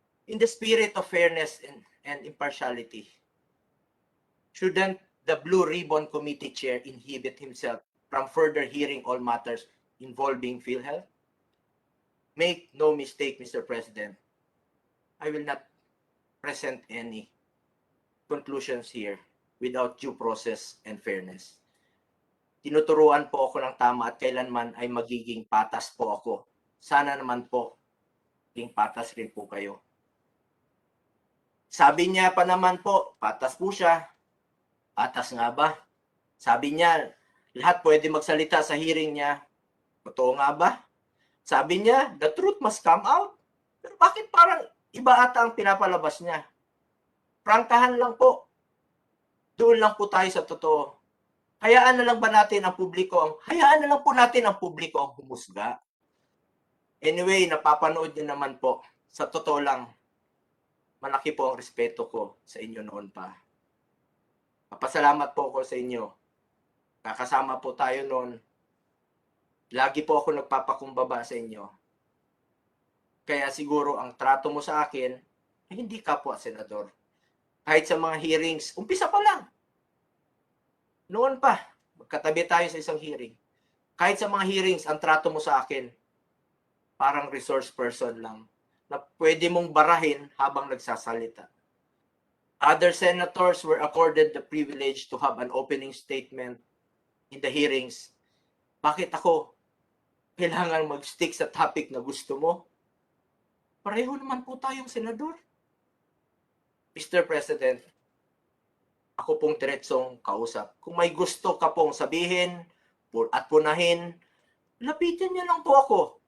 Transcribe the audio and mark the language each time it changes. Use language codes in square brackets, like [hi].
[en] In the spirit of fairness and impartiality, shouldn't the Blue Ribbon Committee Chair inhibit himself from further hearing all matters involving PhilHealth? Make no mistake, Mr. President, I will not present any conclusions here without due process and fairness. [tl] Tinuturuan po ako ng tama at kailanman ay magiging patas po ako. Sana naman po, maging patas rin po kayo. Sabi niya pa naman po, patas po siya. Patas nga ba? Sabi niya, lahat pwede magsalita sa hearing niya. Totoo nga ba? Sabi niya, [en] the truth must come out. [tl] Pero bakit parang iba ata ang pinapalabas niya? Prangkahan lang po. Doon lang po tayo sa totoo. Hayaan na lang ba natin ang publiko hayaan na lang po natin ang publiko ang humusga. Anyway, napapanood niyo naman po. Sa totoo lang, malaki po ang respeto ko sa inyo noon pa. Papasalamat po ako sa inyo. Kakasama po tayo noon. Lagi po ako nagpapakumbaba sa inyo. Kaya siguro ang trato mo sa akin, hindi kapwa senador. Kahit sa mga hearings, umpisa pa lang. Noon pa, magkatabi tayo sa isang hearing. Kahit sa mga hearings, ang trato mo sa akin, parang resource person lang, na pwede mong barahin habang nagsasalita. [en] Other senators were accorded the privilege to have an opening statement in the hearings. [tl] Bakit ako kailangan mag-stick sa topic na gusto mo? Pareho naman po tayong senador. Mr. President, ako pong diretsong kausap. Kung may gusto ka pong sabihin at punahin, lapitan niyo lang po ako.